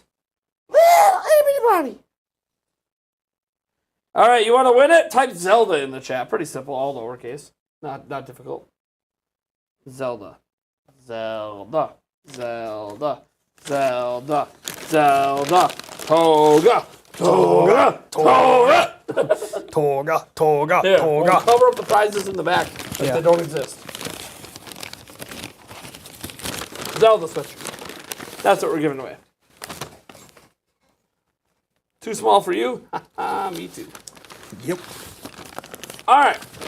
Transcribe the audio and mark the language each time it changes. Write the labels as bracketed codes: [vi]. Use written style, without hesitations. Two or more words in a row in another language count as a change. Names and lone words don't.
[en] Well, everybody. All right, you want to win it? Type Zelda in the chat. Pretty simple, all lowercase. Not difficult. Zelda. Zelda. Zelda. Zelda. Zelda. Toga. Toga. Toga. Toga. Toga. Here, Toga. we'll cover up the prizes in the back if they don't exist. Zelda sweatshirt. That's what we're giving away. Too small for you? Me too. Yep. All right.